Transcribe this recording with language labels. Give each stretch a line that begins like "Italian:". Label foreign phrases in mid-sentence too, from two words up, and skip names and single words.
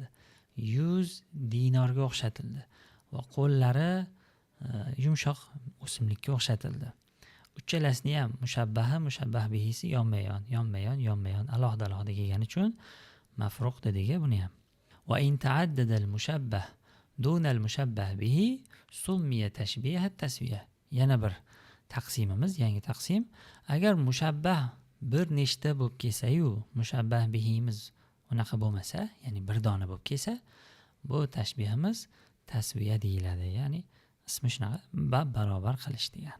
Uzbek: Yuz dinorga o'xshatildi va qo'llari yumshoq o'simlikka o'xshatildi. Uchalasini ham mushabbah bihisi yonma-yon alohida kelgani uchun mafruq dediga buni ham.
Arabic: وإن تعدد المشبه دون المشبه به سمي تشبيه التسوية.
Uzbek: Yana bir taqsimimiz, yangi taqsim. Agar mushabbah bir nechta bo'lib kelsa-yu, mushabbah bihimiz unaqa bo'lmasa, ya'ni bir dona bo'lib kelsa, bu tashbihimiz tasviya deyiladi. Ya'ni ismi shunaqa barobar qilish degani.